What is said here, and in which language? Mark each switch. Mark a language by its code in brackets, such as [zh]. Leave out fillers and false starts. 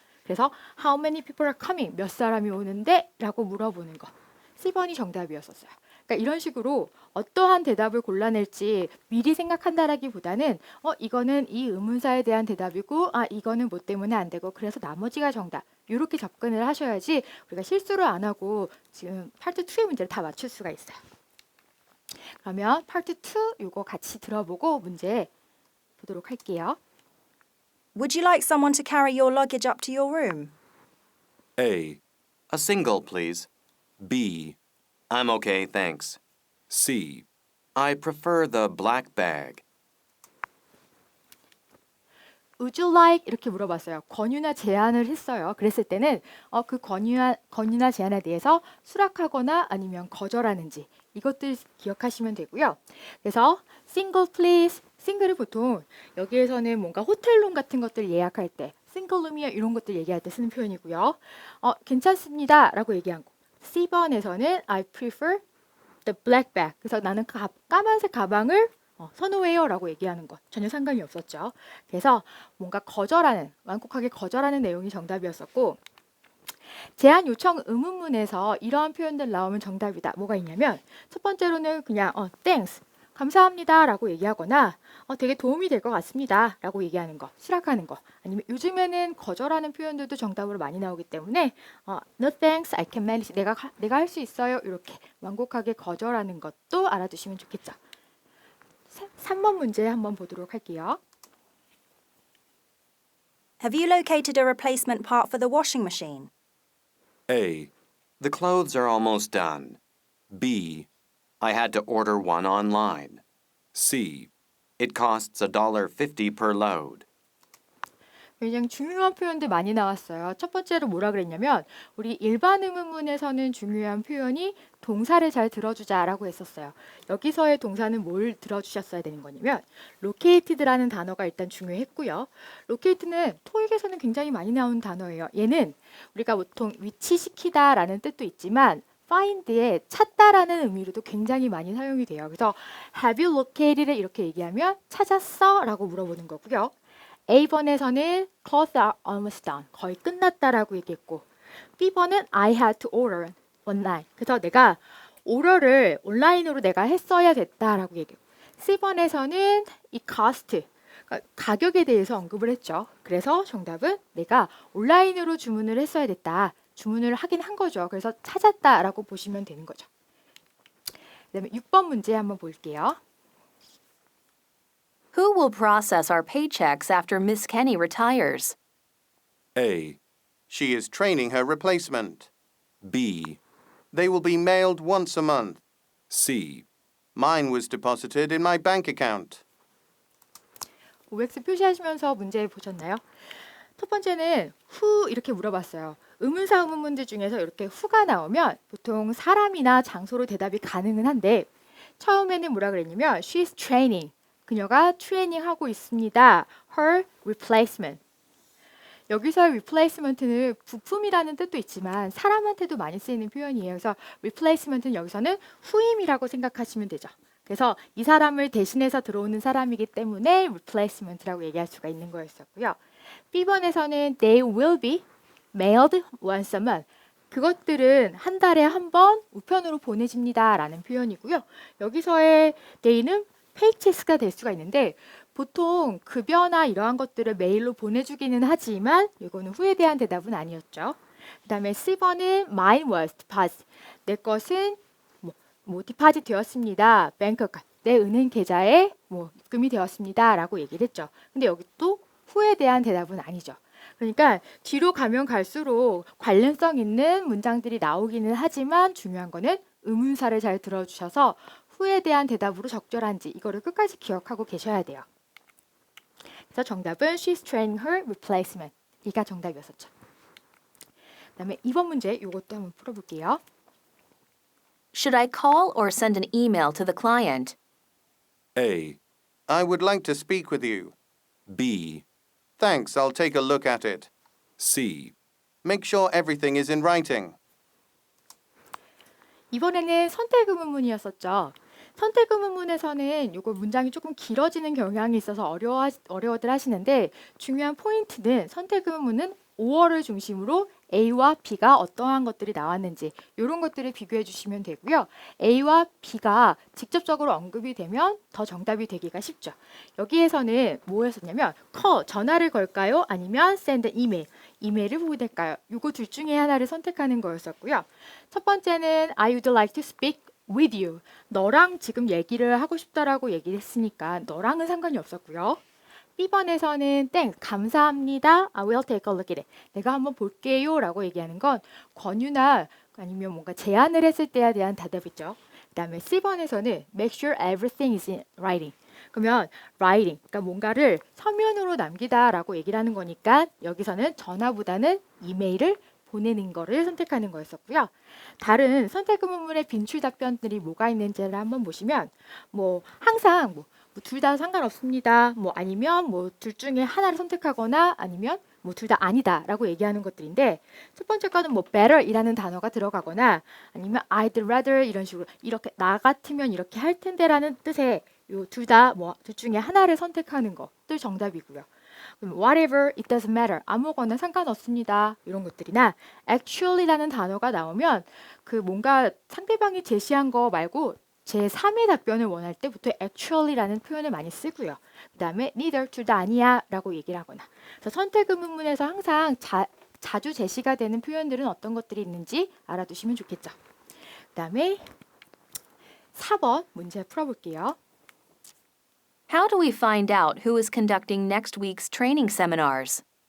[ko] 그래서 [en] how many people are coming, [ko] 몇 사람이 오는데? 라고 물어보는 거. C번이 정답이었었어요. 그러니까 이런 식으로 어떠한 대답을 골라낼지 미리 생각한다라기보다는 이거는 이 의문사에 대한 대답이고 이거는 뭐 때문에 안 되고 그래서 나머지가 정답. 이렇게 접근을 하셔야지 우리가 실수를 안 하고 지금 파트 2의 문제를 다 맞출 수가 있어요. 그러면 파트 2 이거 같이 들어보고 문제 보도록 할게요. Would you like someone to carry your luggage up to your room? A, A single, please. B, I'm okay, thanks. C, I prefer the black bag. Would you like 이렇게 물어봤어요. 권유나 제안을 했어요. 그랬을 때는 그 권유나 제안에 대해서 수락하거나 아니면 거절하는지 이것들 기억하시면 되고요. 그래서 [en] single please, [ko] 싱글을 보통 여기에서는 뭔가 호텔룸 같은 것들 예약할 때 싱글룸이야 이런 것들 얘기할 때 쓰는 표현이고요. 괜찮습니다 라고 얘기한 거. C번에서는 [en] I prefer the black bag. [ko] 그래서 나는 까만색 가방을 선호해요라고 얘기하는 것 전혀 상관이 없었죠. 그래서 뭔가 거절하는, 완곡하게 거절하는 내용이 정답이었었고 제안 요청 의문문에서 이러한 표현들 나오면 정답이다. 뭐가 있냐면 첫 번째로는 그냥 thanks, 감사합니다 라고 얘기하거나 되게 도움이 될 것 같습니다 라고 얘기하는 거, 수락하는 거. 아니면 요즘에는 거절하는 표현들도 정답으로 많이 나오기 때문에 [en] no thanks, I can manage, [ko] 내가 할 수 있어요 이렇게 완곡하게 거절하는 것도 알아두시면 좋겠죠. 3번 문제 한번 보도록 할게요. [en] Have you located a replacement part for the washing machine? A, The clothes are almost done. B, I had to order one online. C, It costs $1.50 per load. [ko] 굉장히 중요한 표현들 많이 나왔어요. 첫 번째로 뭐라 그랬냐면 우리 일반 의문문에서는 중요한 표현이 동사를 잘 들어주자라고 했었어요. 여기서의 동사는 뭘 들어주셨어야 되는 거냐면 located라는 단어가 일단 중요했고요. located는 토익에서는 굉장히 많이 나온 단어예요. 얘는 우리가 보통 위치시키다라는 뜻도 있지만 find에 찾다라는 의미로도 굉장히 많이 사용이 돼요. 그래서 [en] have you located [ko] 를 이렇게 얘기하면 찾았어? 라고 물어보는 거고요. A번에서는 [en] clothes are almost done. [ko] 거의 끝났다라고 얘기했고 B번은 [en] I had to order online. [ko] 그래서 내가 order를 온라인으로 내가 했어야 됐다라고 얘기했고 C번에서는 [en] it cost. [ko] 그러니까 가격에 대해서 언급을 했죠. 그래서 정답은 내가 온라인으로 주문을 했어야 됐다. 주문을 하긴 한 거죠. 그래서 찾았다라고 보시면 되는 거죠. 그다음에 6번 문제 한번 볼게요. [en] Who will process our paychecks after Miss Kenny retires? A, She is training her replacement. B, They will be mailed once a month. C, Mine was deposited in my bank account. [ko] OX 표시하시면서 문제 보셨나요? 첫 번째는 who 이렇게 물어봤어요. 의문사 의문문제 중에서 이렇게 who가 나오면 보통 사람이나 장소로 대답이 가능은 한데 처음에는 뭐라 그랬냐면 [en] she's training. [ko] 그녀가 트레이닝하고 있습니다. [en] her replacement. [ko] 여기서의 replacement는 부품이라는 뜻도 있지만 사람한테도 많이 쓰이는 표현이에요. 그래서 replacement는 여기서는 후임이라고 생각하시면 되죠. 그래서 이 사람을 대신해서 들어오는 사람이기 때문에 replacement라고 얘기할 수가 있는 거였었고요. B번에서는 [en] they will be mailed once a month. [ko] 그것들은 한 달에 한 번 우편으로 보내집니다 라는 표현이고요. 여기서의 they는 페이체스가 될 수가 있는데 보통 급여나 이러한 것들을 메일로 보내주기는 하지만 이거는 후에 대한 대답은 아니었죠. 그 다음에 C번은 [en] mine was deposit. [ko] 내 것은 디파짓 되었습니다. 뱅크 내 은행 계좌에 입금이 되었습니다 라고 얘기를 했죠. 근데 여기 또 후에 대한 대답은 아니죠. 그러니까 뒤로 가면 갈수록 관련성 있는 문장들이 나오기는 하지만 중요한 거는 의문사를 잘 들어주셔서 후에 대한 대답으로 적절한지 이거를 끝까지 기억하고 계셔야 돼요. 그래서 정답은 [en] she's training her replacement. [ko] 이가 정답이었었죠. 그다음에 2번 문제 이것도 한번 풀어볼게요. [en] Should I call or send an email to the client? A, I would like to speak with you. B, Thanks, I'll take a look at it. C, Make sure everything is in writing. [ko] 이번에는 선택 의문문이었었죠. 선택 의문문에서는 이거 문장이 조금 길어지는 경향이 있어서 어려워들 하시는데 중요한 포인트는 선택 의문문은 5어를 중심으로 A와 B가 어떠한 것들이 나왔는지 이런 것들을 비교해 주시면 되고요. A와 B가 직접적으로 언급이 되면 더 정답이 되기가 쉽죠. 여기에서는 뭐였었냐면 전화를 걸까요? 아니면 [en] send email, [ko] 이메일을 보낼까요? 이거 둘 중에 하나를 선택하는 거였었고요. 첫 번째는 [en] I would like to speak with you. [ko] 너랑 지금 얘기를 하고 싶다라고 얘기를 했으니까 너랑은 상관이 없었고요. B번에서는 감사합니다. [en] I will take a look at it. [ko] 내가 한번 볼게요 라고 얘기하는 건 권유나 아니면 뭔가 제안을 했을 때에 대한 대답이죠. 그 다음에 C번에서는 [en] make sure everything is in writing. [ko] 그러면 writing, 그러니까 뭔가를 서면으로 남기다 라고 얘기를 하는 거니까 여기서는 전화보다는 이메일을 보내는 거를 선택하는 거였었고요. 다른 선택 의문문의 빈출 답변들이 뭐가 있는지를 한번 보시면 항상 둘 다 상관없습니다. 아니면 둘 중에 하나를 선택하거나 아니면 뭐 둘 다 아니다라고 얘기하는 것들인데 첫 번째 거는 뭐 better이라는 단어가 들어가거나 아니면 [en] I'd rather [ko] 이런 식으로 이렇게 나 같으면 이렇게 할 텐데라는 뜻의 요 둘 다 뭐 둘 중에 하나를 선택하는 것들 정답이고요. 그럼 [en] whatever, it doesn't matter. [ko] 아무거나 상관없습니다. 이런 것들이나 actually라는 단어가 나오면 그 뭔가 상대방이 제시한 거 말고 제3의 답변을 원할 때 보통 actually라는 표현을 많이 쓰고요. 그 다음에 neither, 둘 다 아니야 라고 얘기를 하거나. 그래서 선택 의문문에서 항상 자주 제시가 되는 표현들은 어떤 것들이 있는지 알아두시면 좋겠죠. 그 다음에 4번 문제 풀어볼게요. [en] How do we find out who is conducting next week's training seminars?